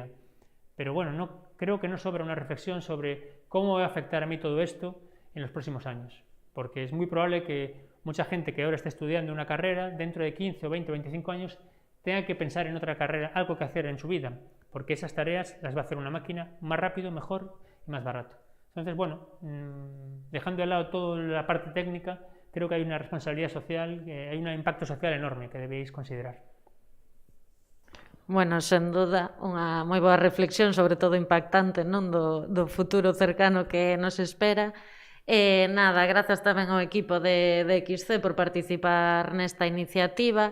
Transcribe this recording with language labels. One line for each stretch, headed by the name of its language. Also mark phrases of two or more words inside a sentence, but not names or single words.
Spanish: Pero bueno, creo que no sobra una reflexión sobre cómo va a afectar a mí todo esto en los próximos años, porque es muy probable que mucha gente que ahora está estudiando una carrera, dentro de 15 o 20 o 25 años, tenga que pensar en otra carrera, algo que hacer en su vida, porque esas tareas las va a hacer una máquina más rápido, mejor y más barato. Entonces, bueno, dejando de lado toda la parte técnica, creo que hay una responsabilidad social, hay un impacto social enorme que debéis considerar.
Galician: Bueno, sen duda, unha moi boa reflexión, sobre todo impactante, non, do futuro cercano que nos espera. Nada, grazas tamén ao equipo de XC por participar nesta iniciativa.